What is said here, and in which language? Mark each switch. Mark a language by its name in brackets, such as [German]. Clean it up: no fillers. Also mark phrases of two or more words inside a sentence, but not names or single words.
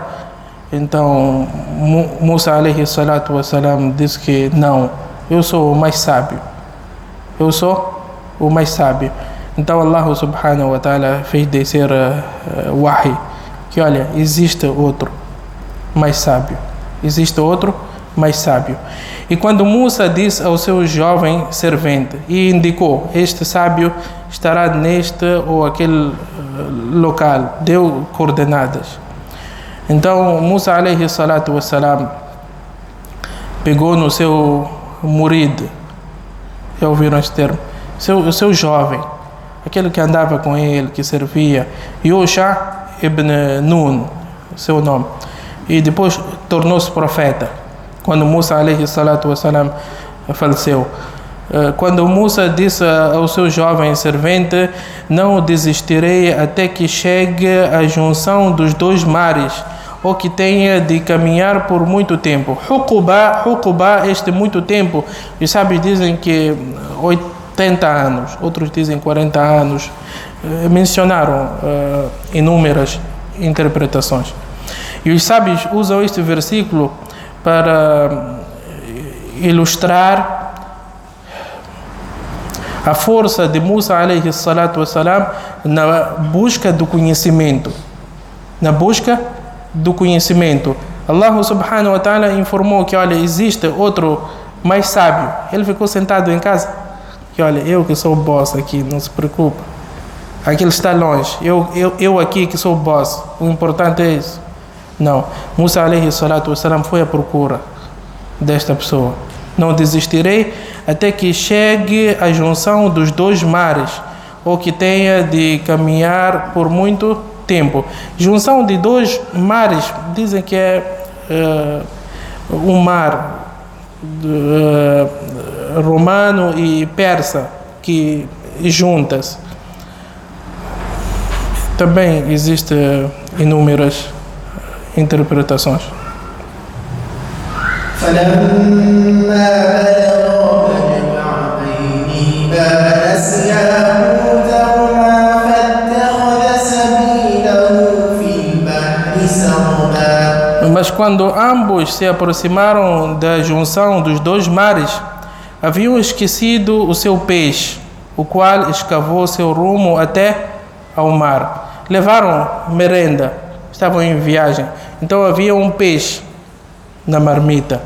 [Portuguese] Então, Musa [Arabic] عليه الصلاة والسلام [Portuguese] disse que não, eu sou o mais sábio. Eu sou o mais sábio. Então [Arabic] الله سبحانه وتعالى [Portuguese] fez descer wahi, que olha, existe outro mais sábio. Existe outro mais sábio. E quando Musa disse ao seu jovem servente e indicou, este sábio estará neste ou aquele local, deu coordenadas. Então Musa [Arabic] عليه الصلاة والسلام [Portuguese] pegou no seu murid, já ouviram esse termo, seu jovem, aquele que andava com ele, que servia, Yusha ibn Nun, seu nome, e depois tornou-se profeta quando Musa [Arabic] عليه الصلاة والسلام [Portuguese] faleceu. Quando Musa disse ao seu jovem servente: não desistirei até que chegue à junção dos dois mares, ou que tenha de caminhar por muito tempo. Huquba, este muito tempo, os sábios dizem que 70 anos, outros dizem 40 anos. Mencionaram inúmeras interpretações. E os sábios usam este versículo para ilustrar a força de Musa [Arabic] عليه الصلاة والسلام [Portuguese] na busca do conhecimento. Na busca do conhecimento. [Arabic] الله سبحانه وتعالى [Portuguese] informou que, olha, existe outro mais sábio. Ele ficou sentado em casa. Que, olha, eu que sou o boss aqui, não se preocupe. Aquele está longe. Eu aqui que sou o boss. O importante é isso. Não. Musa [Arabic] عليه الصلاة والسلام [Portuguese] foi à procura desta pessoa. Não desistirei até que chegue a junção dos dois mares, ou que tenha de caminhar por muito tempo. Junção de dois mares, dizem que é um mar romano e persa que juntas. Também existem inúmeras interpretações. [Arabic] فلما بلغا مجمع بينهما نسيا حوتهما فاتخذ سبيله في البحر سربا. [Portuguese] Mas quando ambos se aproximaram da junção dos dois mares, haviam esquecido o seu peixe, o qual escavou seu rumo até ao mar. Levaram merenda, estavam em viagem, então havia um peixe na marmita.